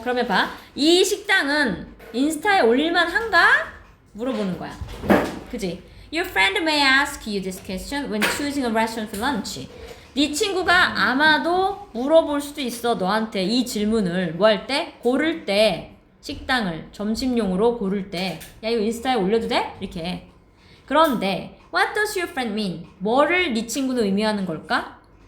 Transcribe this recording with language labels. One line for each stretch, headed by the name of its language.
Korean: 그러면 봐 이 식당은 인스타에 올릴만 한가? 물어보는 거야 그지?
English: Your friend may ask you this question when choosing a restaurant for lunch
Korean: 네 친구가 아마도 물어볼 수도 있어 너한테 이 질문을 뭐 할 때? 고를 때 식당을 점심용으로 고를 때 야 이거 인스타에 올려도 돼? 이렇게 그런데
English: What does your friend mean?
Korean: 뭐를 네 친구는 의미하는 걸까?